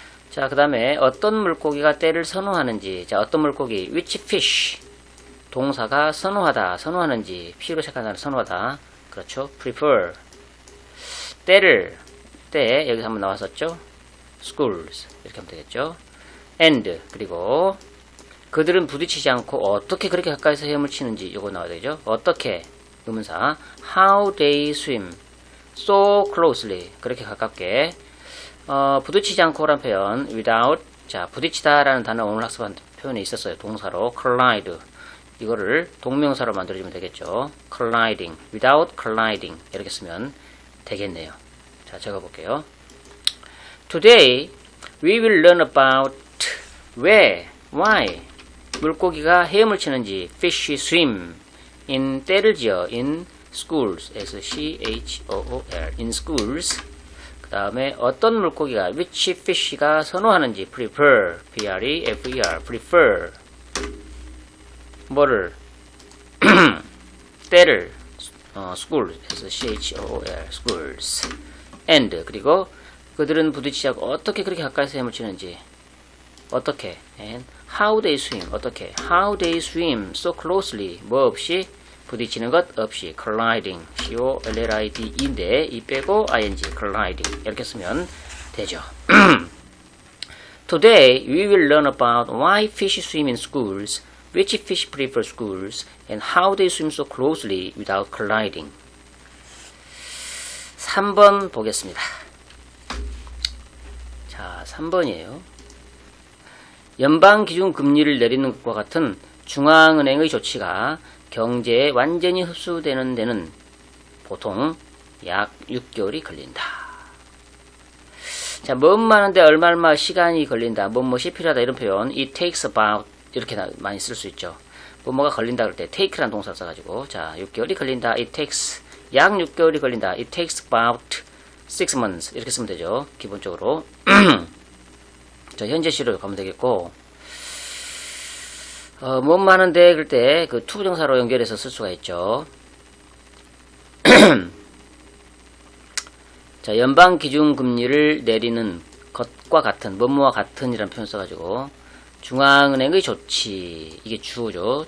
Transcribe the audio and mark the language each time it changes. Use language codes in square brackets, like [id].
[ko] 자, 그 다음에 어떤 물고기가 떼를 선호하는지. 자, 어떤 물고기, [en] which fish, [ko] 동사가 선호하다, 선호하는지, P로 시작하는 선호하다, 그렇죠. [en] prefer, [ko] 떼를, 떼 여기서 한번 나왔었죠. [en] schools [ko] 이렇게 하면 되겠죠. and, 그리고 그들은 부딪히지 않고 어떻게 그렇게 가까이서 헤엄을 치는지 이거 나와야 되죠. [en] 어떻게, [ko] 의문사, [en] how they swim so closely, [ko] 그렇게 가깝게. 부딪히지 않고란 표현 [en] without, [ko] 자, 부딪히다 라는 단어 오늘 학습한 표현이 있었어요. 동사로 [en] collide, [ko] 이거를 동명사로 만들어주면 되겠죠. [en] colliding, without colliding [ko] 이렇게 쓰면 되겠네요. 자, 적어볼게요. [en] Today we will learn about [ko] 왜, [en] why [ko] 물고기가 헤엄을 치는지, [en] fish swim in, [ko] 떼를 지어 [en] in schools, S-C-H-O-O-L, in schools. [ko] 그 다음에 어떤 물고기가, [en] which fish가 [ko] 선호하는지, [en] prefer, P-R-E-F-E-R, prefer, [ko] 뭐를 때를 school에서 CHOOL schools and 그리고 그들은 부딪히자고 어떻게 그렇게 가까이서 헤엄을 치는지 어떻게 [en] and how they swim [ko] 어떻게 [en] how they swim so closely [ko] 뭐 없이 부딪히는 것 없이 [en] colliding [ko] COLLID인데 이 빼고 ing colliding 이렇게 쓰면 되죠. [en] Today we will learn about why fish swim in schools, which fish prefer schools, and how they swim so closely without colliding. [ko] 3번 보겠습니다. 자, 3번이에요. 연방기준금리를 내리는 것과 같은 중앙은행의 조치가 경제에 완전히 흡수되는 데는 보통 약 6개월이 걸린다. 자, 뭐하는데 얼마 시간이 걸린다. 뭐뭐이 필요하다 이런 표현 [en] it takes about [ko] 이렇게 많이 쓸 수 있죠. 뭐뭐가 걸린다 그럴 때 take라는 동사 써가지고 자 6개월이 걸린다. [en] it takes [ko] 약 6개월이 걸린다. [en] it takes about 6 months [ko] 이렇게 쓰면 되죠. 기본적으로 자 현재 시로 가면 되겠고 뭐하는데 그럴 때 그 투부정사로 연결해서 쓸 수가 있죠. 자, 연방기준금리를 내리는 것과 같은, 뭐뭐와 같은 이라는 표현 써가지고, 중앙은행의 조치, 이게 주어죠.